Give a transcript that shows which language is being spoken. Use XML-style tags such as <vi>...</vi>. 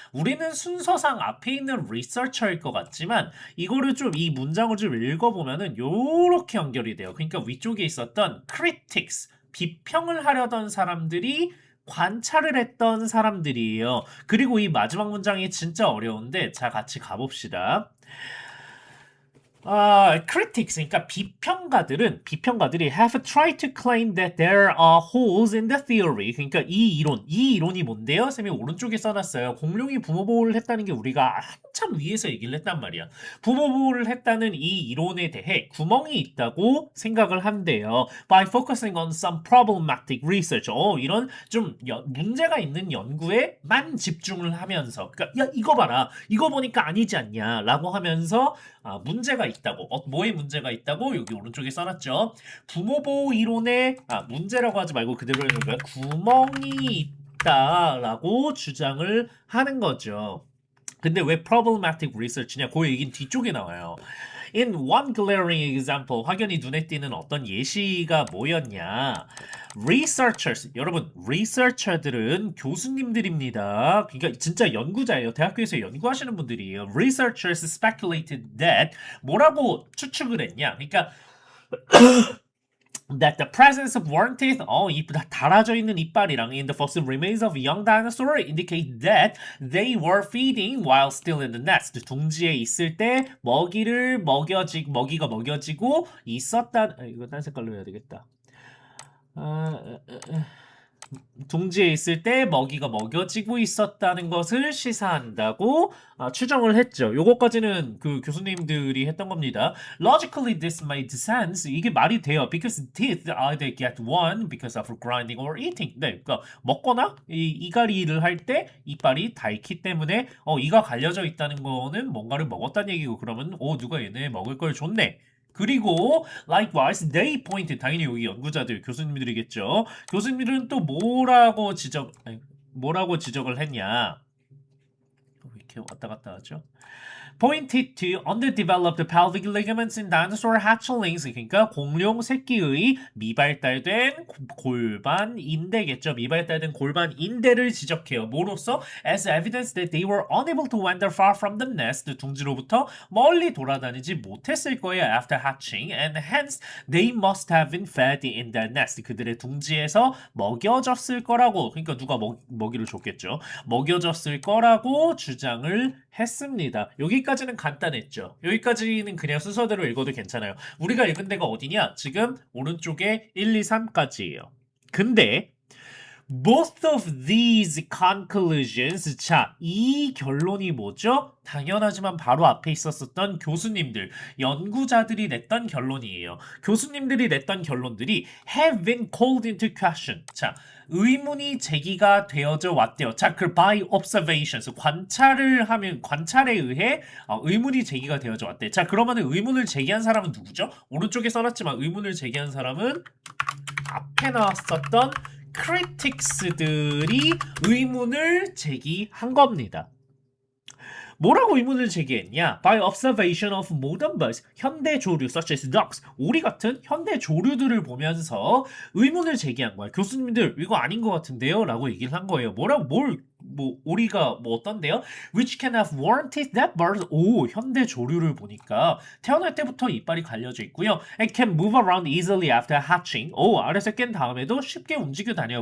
<ko>우리는 순서상 앞에 있는 researcher일 것 같지만 이거를 좀 이 문장을 좀 읽어보면은 요렇게 연결이 돼요. 그러니까 위쪽에 있었던 critics 비평을 하려던 사람들이 관찰을 했던 사람들이에요. 그리고 이 마지막 문장이 진짜 어려운데 자 같이 가봅시다.</ko> <en>critics,</en> <ko>그러니까 비평가들이</ko> <en>have tried to claim that there are holes in the theory.</en> <ko>그러니까 이 이론이 뭔데요? 쌤이 오른쪽에 써놨어요. 공룡이 부모 보호를 했다는 게 우리가 한참 위에서 얘기를 했단 말이야. 부모 보호를 했다는 이 이론에 대해 구멍이 있다고 생각을 한대요.</ko> <en>By focusing on some problematic research.</en> <ko>이런 좀 문제가 있는 연구에만 집중을 하면서, 그러니까 야 이거 봐라, 이거 보니까 아니지 않냐라고 하면서 문제가 있다고. 뭐에 문제가 있다고? 여기 오른쪽에 써놨죠. 부모보호 이론에 문제라고 하지 말고 그대로 해놓은 거야. 구멍이 있다라고 주장을 하는 거죠. 근데 왜</ko> <en>problematic research</en> <ko>냐? 그 얘기는 뒤쪽에 나와요.</ko> <en>In one glaring example,</en> <ko>확연히 눈에 띄는 어떤 예시가 뭐였냐? Researchers, 여러분, researcher들은 교수님들입니다. 그러니까 진짜 연구자예요. 대학교에서 연구하시는 분들이에요.</ko> <en>Researchers speculated that</en> <ko>뭐라고 추측을 했냐? 그러니까</ko> <en>that the presence of worn teeth,</en> <ko>달아져 있는 이빨이랑</ko> <en>in the fossil remains of young dinosaur indicate that they were feeding while still in the nest.</en> <ko>둥지에 있을 때 먹이가 먹여지고 있었다. 이거 딴 색깔로 해야 되겠다. 둥지에 있을 때 먹이가 먹여지고 있었다는 것을 시사한다고 추정을 했죠. 요거까지는 그 교수님들이 했던 겁니다.</ko> <en>Logically, this made sense.</en> <ko>이게 말이 돼요.</ko> <en>Because teeth either get worn because of grinding or eating.</en> <ko>네, 그러니까 먹거나 이갈이를 할 때 이빨이 닳기 때문에 이가 갈려져 있다는 거는 뭔가를 먹었다는 얘기고 그러면 누가 얘네 먹을 걸 줬네. 그리고</ko> <en>likewise they pointed</en> <ko>당연히 여기 연구자들 교수님들이겠죠. 교수님들은 또 뭐라고 지적을 했냐? 왜 이렇게 왔다 갔다 하죠?</ko> <en>pointed to underdeveloped pelvic ligaments in dinosaur hatchlings.</en> <ko>그러니까 공룡 새끼의 미발달된 골반 인대겠죠. 미발달된 골반 인대를 지적해요. 뭐로써?</ko> <en>As evidence that they were unable to wander far from the nest.</en> <ko>둥지로부터 멀리 돌아다니지 못했을 거예요.</ko> <en>After hatching, and hence they must have been fed in the nest.</en> <ko>그들의 둥지에서 먹여졌을 거라고. 그러니까 누가 먹이를 줬겠죠. 먹여졌을 거라고 주장을 했습니다. 여기까지는 간단했죠. 여기까지는 그냥 순서대로 읽어도 괜찮아요. 우리가 읽은 데가 어디냐? 지금 오른쪽에 1, 2, 3까지예요. 근데</ko> <en>both of these conclusions,</en> <ko>자, 이 결론이 뭐죠? 당연하지만 바로 앞에 있었던 교수님들, 연구자들이 냈던 결론이에요. 교수님들이 냈던 결론들이</ko> <en>have been called into question.</en> <ko>자, 의문이 제기가 되어져 왔대요. 자, 그</ko> <en>by observations,</en> <ko>관찰에 의해 의문이 제기가 되어져 왔대. 자, 그러면 의문을 제기한 사람은 누구죠? 오른쪽에 써놨지만 의문을 제기한 사람은 앞에 나왔었던 critics들이 의문을 제기한 겁니다. 뭐라고 의문을 제기했냐?</ko> <en>By observation of modern birds,</en> <ko>현대 조류</ko> <en>such as ducks,</en> <ko>오리 같은 현대 조류들을 보면서 의문을 제기한 거야. 교수님들 이거 아닌 것 같은데요? 라고 얘기를 한 거예요. 오리가 어떤데요?</ko> <en>Which can have warranted that birds.</en> <ko>오, 현대 조류를 보니까 태어날 때부터 이빨이 갈려져 있고요.</ko> <en>And can move around easily after hatching.</en> <ko>오, 알에서 깬 다음에도 쉽게 움직여 다녀.</ko>